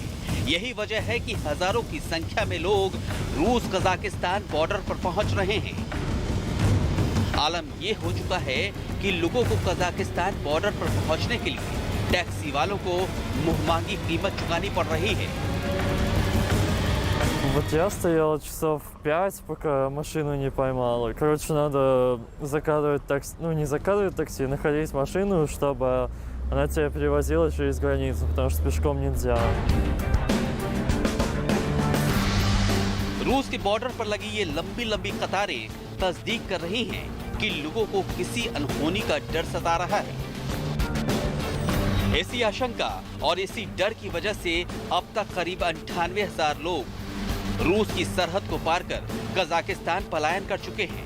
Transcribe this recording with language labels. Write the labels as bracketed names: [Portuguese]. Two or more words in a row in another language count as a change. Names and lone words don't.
[Hindi] यही वजह है कि हजारों की संख्या में लोग रूस कजाकिस्तान बॉर्डर पर पहुंच रहे हैं। आलम ये हो चुका है कि लोगों को कजाकिस्तान बॉर्डर पर पहुंचने के लिए टैक्सी वालों को मुंहमांगी कीमत चुकानी पड़ रही है। [Russian] Вот я стоял часов 5, пока машину не поймал. Короче, надо заказывать такси, ну не заказывать такси, находить машину, чтобы она тебя перевозила через границу, потому что пешком нельзя. [Hindi] रूस के बॉर्डर पर लगी ये लंबी लंबी कतारें तस्दीक कर रही हैं कि लोगों को किसी अनहोनी का डर सता रहा है। ऐसी आशंका और इसी डर की वजह से अब तक करीब 98,000 लोग रूस की सरहद को पार कर कजाकिस्तान पलायन कर चुके हैं।